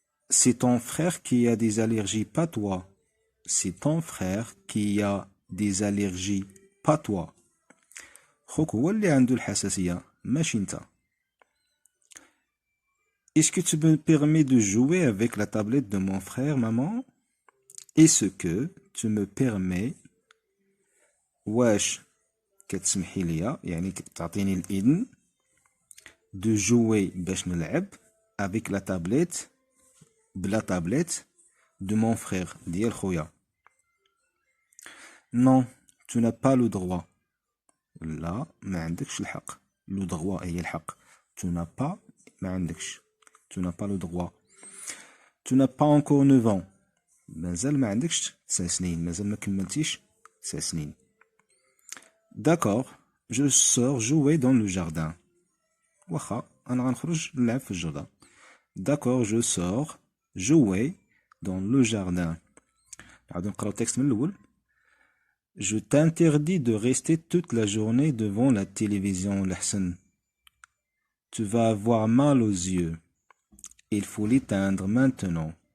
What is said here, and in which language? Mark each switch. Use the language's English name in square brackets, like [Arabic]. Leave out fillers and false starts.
[French] C'est ton frère qui a des allergies, pas toi. C'est ton frère qui a des allergies, pas toi. [Arabic] خوك هو اللي عنده الحساسية ماشي انت. [French] Est-ce que tu me permets de jouer avec la tablette de mon frère, maman? Est-ce que tu me permets [Arabic] واش كتسمحي ليا يعني تعطيني الإذن [French] de jouer [Arabic] باش نلعب [French] avec la tablette [Arabic] بلا [French] tablette de mon frère [Arabic] ديال خويا. [French] Non, tu n'as pas le droit. [Arabic] لا ما عندكش الحق. [French] le droit [Arabic] هي الحق. [French] tu n'as pas [Arabic] ما عندكش. [French] tu n'as pas le droit. Tu n'as pas encore 9 ans. [Arabic] مازال ما عندكش 9 سنين. مازال ما كملتيش 9 سنين. [French] D'accord, je sors jouer dans le jardin. [Arabic] واخا أنا غنخرج نلعب في الجردة. [French] D'accord, je sors jouer dans le jardin. [Arabic] نعاودو نقراو التكست من الأول. [French] Je t'interdis de rester toute la journée devant la télévision, l'Hassan. Tu vas avoir mal aux yeux. Il faut l'éteindre maintenant.